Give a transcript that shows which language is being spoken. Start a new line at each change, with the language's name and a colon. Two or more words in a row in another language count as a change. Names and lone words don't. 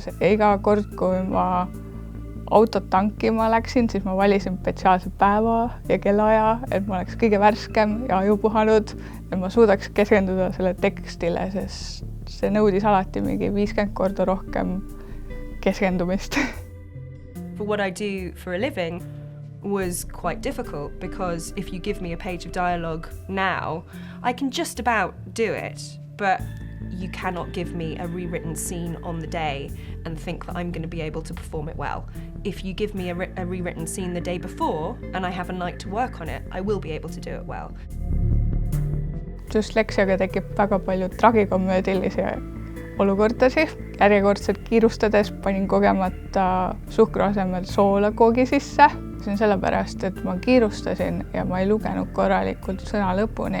Estonian: Iga kord, kui ma autot tankima läksin, siis ma valisin spetsiaalse päeva ja kellaaja, et ma oleks kõige värskem ja ajupuhanud, et ma suudaks keskenduda selle tekstile, sest see nõudis alati mingi 50 korda rohkem keskendumist.
English: For what I do for a living was quite difficult because if you give me a page of dialogue now, I can just about do it, but you cannot give me a rewritten scene on the day and think that I'm going to be able to perform it well. If you give me a rewritten scene the day before and I have a night to work on it, I will be able to do it well.
Estonian: Dysleksiaga tekib väga palju tragikomöödilisi olukordasi. Järjekordselt kiirustades panin kogemata suhkru asemel soola koogi sisse. See on sellepärast, et ma kiirustasin ja ma ei lugenud korralikult sõna lõpuni.